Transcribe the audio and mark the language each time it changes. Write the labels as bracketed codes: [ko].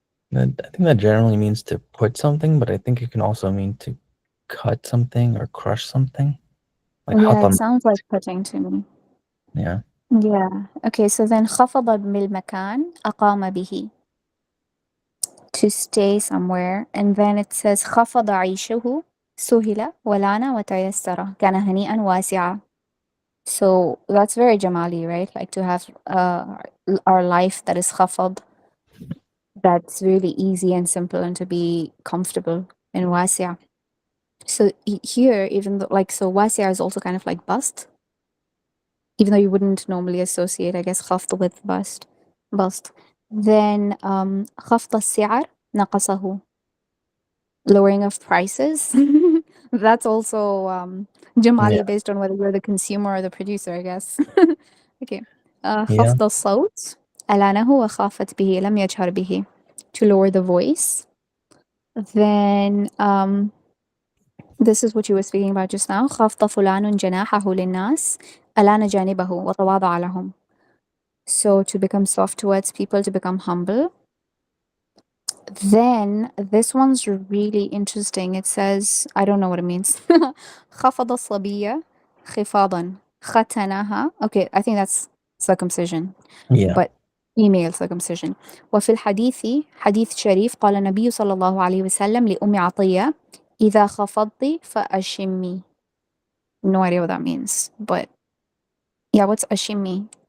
[en] that generally means to put something, but I think it can also mean to cut something or crush something. Like Yeah, it [ar] حطم. [en] sounds like putting to me. Yeah. Yeah. Okay, so then [ar] خفض بالمكان أقام به, [en] to stay somewhere. And then it says [ar] خفض عيشه سهل ولان وتيسر كان هنيئا واسعا. [en] So that's very Jamali, right? Like to have our life that is khafad, that's really easy and simple, and to be comfortable in wasi'a. So here, even though, like, so wasi'a is also kind of like bust, even though you wouldn't normally associate, I guess, khafd with bust. Then [ar] khafd al-si'ar naqasahu, [en] lowering of prices. That's also Jamali, based on whether you're the consumer or the producer, I guess. Okay. [ar] خفض الصوت ألانه وخافت به لم يجهر به, [en] to lower the voice. Then this is what you were speaking about just now. [ar] خفض فلان جناحه للناس ألان جانبه وتواضع لهم. [en] So to become soft towards people, to become humble. Then this one's really interesting. It says, I don't know what it means. [ar] خفض الصبية خفاضا ختنها. [en] Okay, I think that's circumcision. Yeah. But female circumcision. [ar] وفي الحديث حديث شريف قال النبي صلى الله عليه وسلم لأم عطية إذا خفضت فأشمي. [en] No idea what that means, but yeah, what's ashimi?